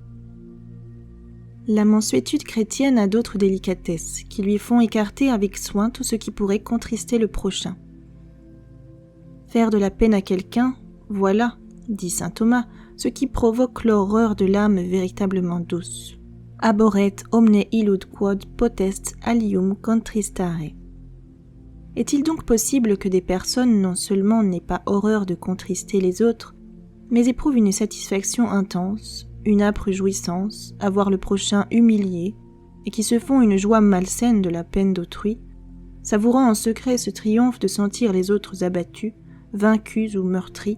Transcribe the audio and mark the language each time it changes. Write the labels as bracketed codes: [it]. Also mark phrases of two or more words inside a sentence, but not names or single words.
[fr] La mansuétude chrétienne a d'autres délicatesses qui lui font écarter avec soin tout ce qui pourrait contrister le prochain. Faire de la peine à quelqu'un, voilà, dit saint Thomas, ce qui provoque l'horreur de l'âme véritablement douce. [la] Abhorret omne illud quod potest alium contristare. [fr] Est-il donc possible que des personnes non seulement n'aient pas horreur de contrister les autres, mais éprouvent une satisfaction intense, une âpre jouissance, à voir le prochain humilié, et qui se font une joie malsaine de la peine d'autrui, savourant en secret ce triomphe de sentir les autres abattus, vaincus ou meurtris?